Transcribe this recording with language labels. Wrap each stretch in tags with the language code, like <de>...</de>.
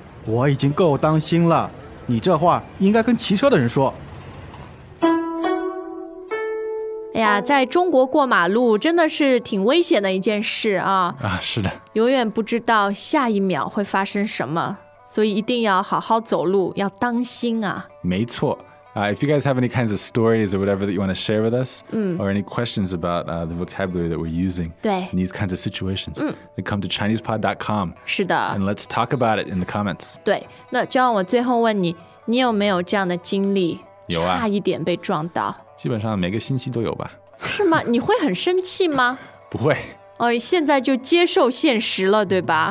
<zh>我已经够当心了，你这话应该跟骑车的人说。哎呀，在中国过马路真的是挺危险的一件事啊。啊，是的，永远不知道下一秒会发生什么，所以一定要好好走路，要当心啊。没错。</zh> <en>If you guys have any kinds of stories or whatever that you want to share with us, or any questions about the vocabulary that we're using in these kinds of situations, then come to ChinesePod.com.</en> <zh>是的。</zh> <en>And let's talk about it in the comments.</en> <zh>对，那John，我最后问你，你有没有这样的经历？有啊。差一点被撞到。基本上每个星期都有吧。是吗？你会很生气吗？不会。哦，现在就接受现实了，对吧？</zh>